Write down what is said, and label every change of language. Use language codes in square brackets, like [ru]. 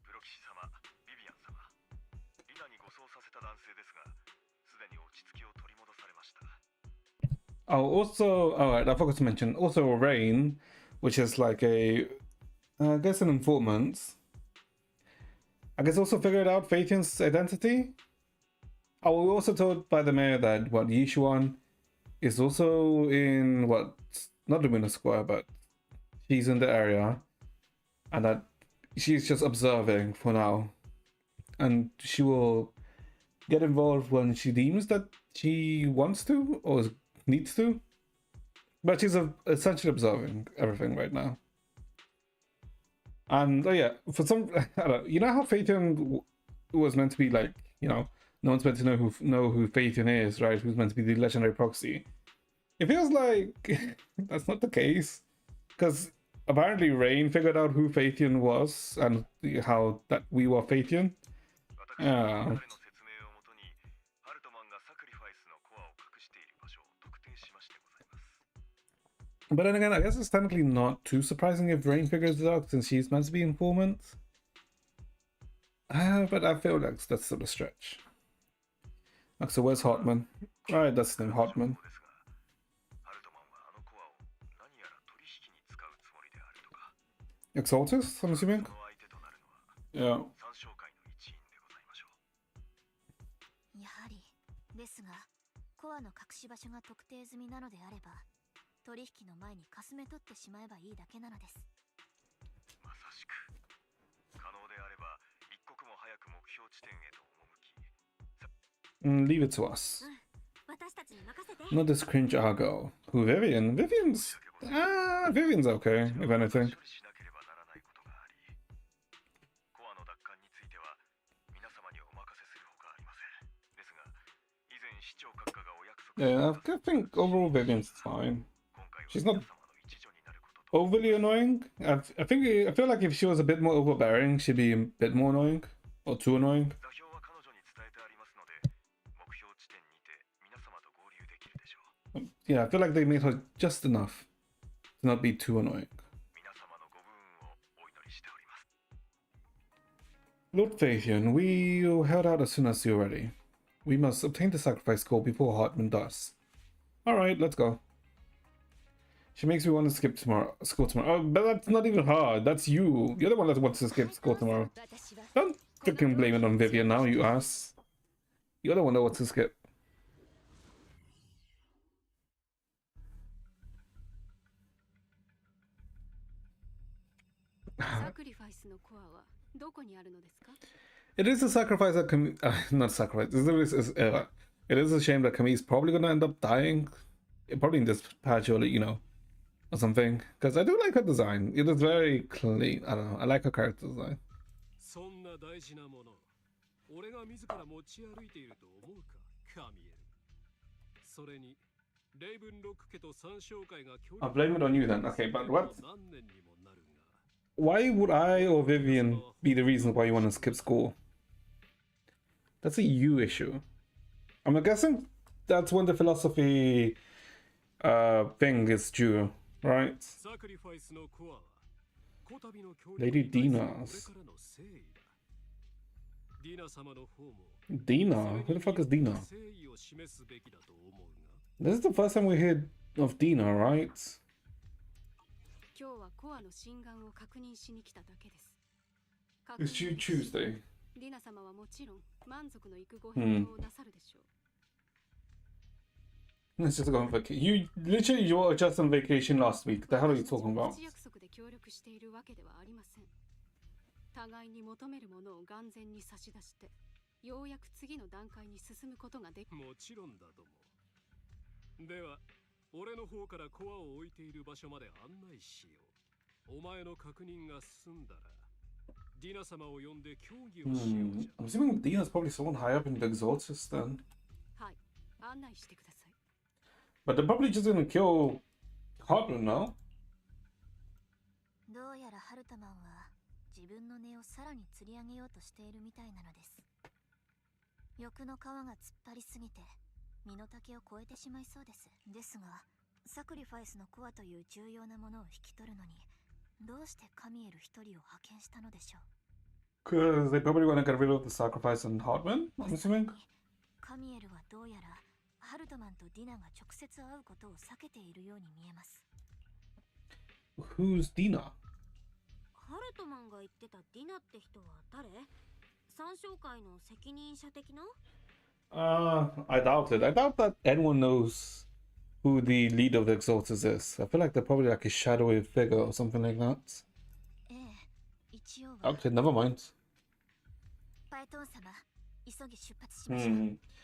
[ja] プロ騎士様、ビビアン様。リナに護送させた男性ですが、すでに落ち着きを取り戻されました。 [en] Oh, also, alright, I forgot to mention, also Rain, which is like a, I guess an informant. I guess also figured out Phaethion's identity. Oh, we were also told by the mayor that, what, Yishuan is also in, what, not the Winter Square, but she's in the area. And that she's just observing for now. And she will get involved when she deems that she wants to or needs to. But she's essentially observing everything right now. And oh yeah, for some, I don't know, you know how Phaeton was meant to be like, you know, no one's meant to know who Phaeton is, right? Who's meant to be the legendary proxy. It feels like that's not the case, because apparently Rain figured out who Phaeton was and how that we were Phaeton. [ja] 私は彼の説明をもとに、ハルトマンがサクリファイスのコアを隠している場所を特定しましてございます。 [en] But then again, I guess it's technically not too surprising if Rain figures it out since she's meant to be informant. But I feel like that's still a stretch. Okay, so where's Hartman? Alright, that's the name, Hartman. [ja] ですが、ハルトマンはあのコアを何やら取引に使うつもりであるとか。 [en] Exaltus, I'm assuming? [ja] その相手となるのは、 [en] Yeah. [ja] 三商会の一員でございましょう。やはりですが、コアの隠し場所が特定済みなのであれば、取引の前にかすめ取ってしまえばいいだけなのです。まさしく。可能であれば、一刻も早く目標地点へと赴き。 [en] Leave it to us. [ja] 私たちに任せて。 [en] Not this cringe Argo. Who, Vivian? Vivian's... Vivian's okay, if anything. [ja] 処理しなければならないことがあり、コアの奪還については皆様にお任せするほかありません。ですが、以前市長閣下がお約束 [en] Yeah, I think overall Vivian's fine. [ja] 今回は [en] She's [ja] 皆 [en] not [ja] 様の一助になることと [en] overly annoying. I feel like if she was a bit more overbearing, she'd be a bit more annoying. Or too annoying. [ja] 座標は彼女に伝えてありますので、目標地点にて皆様と合流できるでしょう。 [en] Yeah, I feel like they made her just enough to not be too annoying. [ja] 皆様のご武運をお祈りしております。 [en] Lord Phaethian, we will head out as soon as you're ready. We must obtain the sacrifice call before Hartman does. Alright, let's go. She makes me want to skip school tomorrow. Oh, but that's not even hard. That's you. You're the one that wants to skip school tomorrow. Don't freaking blame it on Vivian now, you ass. You're the one that wants to skip. [ja] サクリファイスのコアはどこにあるのですか？ [en] It is a sacrifice that not sacrifice. It is a shame that Camille's probably gonna end up dying. Probably in this patch or, you know, or something. Because I do like her design. It is very clean. I don't know. I like her character design. [ja] そんな大事なもの、俺が自ら持ち歩いていると思うか、カミエル。それに、レイブンロック家と三商会が協力 [en] I'll blame it on you then. Okay, but what? [ja] 何年にもなるが。 [en] Why would I or Vivian be the reason why you want to skip school? That's a you issue. I'm guessing that's when the philosophy thing is due, right? [ja] サクリファイスのコアは、こたびの協 [en] Lady [ja] 力に対する俺からの誠意だ。ディナ様の方も、 [en] Dina? Who the fuck is Dina? [ja] 誠意を示すべきだと思うが。 [en] This is the first time we heard of Dina, right? [ja] 今日はコアの心眼を確認しに来ただけです。 [en] It's Tuesday. [ja] ディナ様はもちろん満足のいくご返答をなさるでしょう。 [en] Let's just go on vacation. You were just on vacation last week. The hell are you talking about? [ja] 約束で協力しているわけではありません。互いに求めるものを眼前に差し出して、ようやく次の段階に進むことができ。もちろんだとも。では俺の方からコアを置いている場所まで案内しよう。お前の確認が済んだらディナ様を呼んで協議をしようじゃ。 [en] I'm assuming Dina's probably someone high up in the Exorcist then. [ja] はい、案内してください。 [en] But they're probably just gonna kill Hartman now. [ja] どうやらハルトマンは自分の根をさらに吊り上げようとしているみたいなのです。欲の皮が突っ張りすぎて身の丈を超えてしまいそうです。ですがサクリファイスのコアという重要なものを引き取るのにどうしてカミエル一人を派遣したのでしょう。 [en] Because they probably want to get rid of the sacrifice on Hartman, I'm assuming. [ja] カミエルはどうやらハルトマンとディナが直接会うことを避けているように見えます。 Who's Dina? ハルトマンが言ってたディナって人は誰？三商会の責任者的な？ [en] I doubt it. I doubt that anyone knows who the leader of the Exalters is. I feel like they're probably like a shadowy figure or something like that. [ja] ええ、一応は。 [en] Okay, never mind. [ja] パイトン様、急ぎ出発しましょう。